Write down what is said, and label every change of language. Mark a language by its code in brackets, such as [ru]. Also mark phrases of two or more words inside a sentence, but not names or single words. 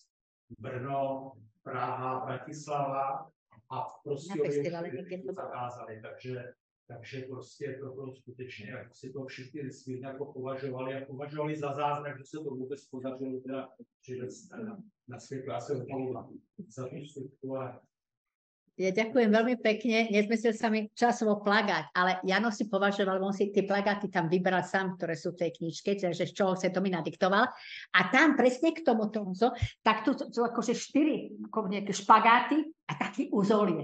[cs] Brno, Praha, Bratislava a prostě to zakázali. Takže prostě to bylo skutečně, jak si to všichni nesmírně jako považovali za zázrak, že se to vůbec podařilo teda přivést na světlo. Já se omlouvám za tú struktúru. [sk] Ja ďakujem veľmi pekne. Nezmyslel sa mi časovo plagát, ale Jano si považoval, on si tie plagáty tam vybral sám, ktoré sú v tej knižke, že z čoho sa to mi nadiktoval. A tam presne k tomuto, tak tu sú akože 4 ako nejaké špagáty a taký úzol je.